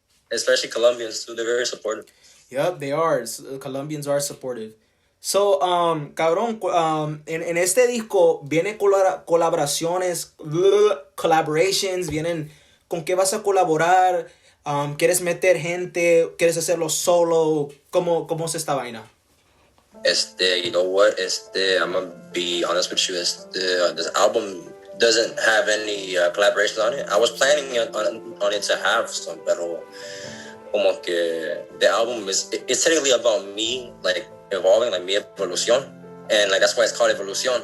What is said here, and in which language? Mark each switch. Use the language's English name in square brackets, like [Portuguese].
[English] Especially Colombians too, they're very supportive. Yep, they are. Colombians are supportive. [Spanish] So, cabrón, en este disco vienen colaboraciones, collaborations, vienen con qué vas a colaborar, quieres meter gente, quieres hacerlo solo, ¿cómo es esta vaina? [English] You know what? I'm gonna be honest with you. This album doesn't have any collaborations on it. I was planning on it to have some, [Spanish] pero como que [English] the album it's technically about me, like evolving, like [Spanish] mi evolución, [English] and like that's why it's called evolución.